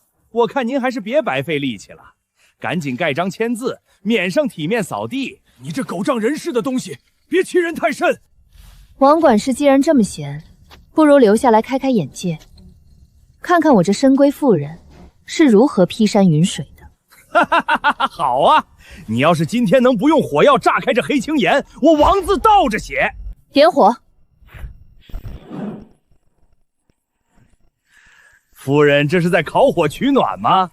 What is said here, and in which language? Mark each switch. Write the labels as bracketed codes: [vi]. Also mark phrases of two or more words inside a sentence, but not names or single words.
[zh] 我看您還是別白費力氣了，趕緊蓋章簽字，免上體面掃地。你這狗仗人勢的東西，別欺人太甚。王管事既然這麼閒，不如留下來開開眼界，看看我這深閨婦人是如何劈山雲水的。哈哈哈哈！好啊，你要是今天能不用火药炸開這黑青岩，我王字倒着寫。點火。夫人，這是在烤火取暖嗎？